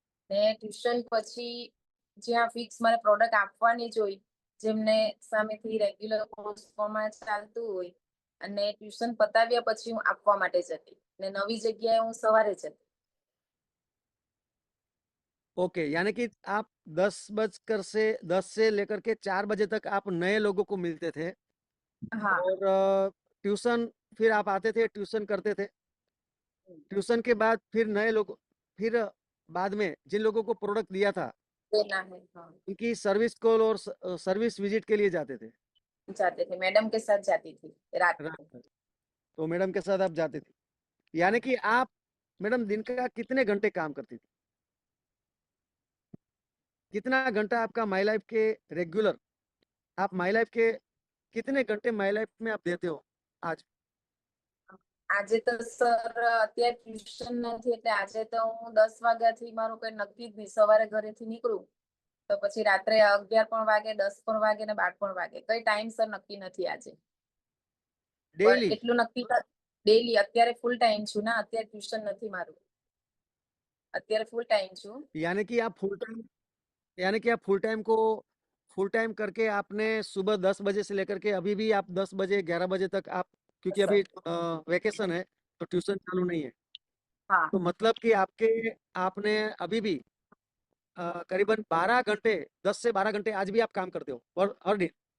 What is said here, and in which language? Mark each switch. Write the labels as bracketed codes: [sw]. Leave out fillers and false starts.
[gu] ને ટ્યુશન પછી જ્યાં ફિક્સ મારે પ્રોડક્ટ આપવાની જ હોય, જેમને સામેથી રેગ્યુલર કોર્સમાં ચાલતું હોય, અને ટ્યુશન પતાવ્યા પછી હું આપવા માટે જતી ને નવી જગ્યાએ હું સવારે જતી. [hi] ओके, यानी कि आप 10 से लेकर के 4 बजे तक आप नए लोगों को मिलते थे हाँ। और ट्यूशन फिर आप आते थे, ट्यूशन करते थे। ट्यूशन के बाद फिर नए लोग, फिर बाद में जिन लोगों को प्रोडक्ट दिया था देना है, हाँ। उनकी सर्विस कॉल और सर्विस विजिट के लिए जाते थे? जाते थे, मैडम के साथ जाती थी रात को। रात। तो मैडम के साथ आप जाते थे, यानी कि आप मैडम दिन का कितने घंटे काम करती थी? कितना घंटा आपका माई लाइफ के रेगुलर, आप माई लाइफ के कितने घंटे माई लाइफ में आप देते हो आज? [gu] આજે તો સર અત્યારે ટ્યુશન નથી એટલે આજે તો હું 10 વાગ્યાથી મારું કઈ નક્કી જ નહીં. સવારે ઘરેથી નીકળું તો પછી રાત્રે 11 પણ વાગે, 10 પણ વાગે ને 12 પણ વાગે. કઈ ટાઈમ સર નક્કી નથી આજે. પણ [hi] डेली? [gu] એટલું નક્કી ડેલી અત્યારે ફૂલ ટાઈમ છું ના, અત્યારે ટ્યુશન નથી મારું. અત્યારે ફૂલ ટાઈમ છું. [hi] यानी कि आप फुल टाइम, यानी कि आप फुल टाइम को फुल टाइम करके आपने सुबह 10 बजे से लेकर के अभी भी आप 10 बजे 11 बजे तक आप, क्योंकि अभी वेकेशन है तो ट्यूशन चालू नहीं है, हाँ तो मतलब कि आपके आपने अभी भी करीबन 12 घंटे, 10 से 12 घंटे आज भी आप काम करते हो और हर दिन?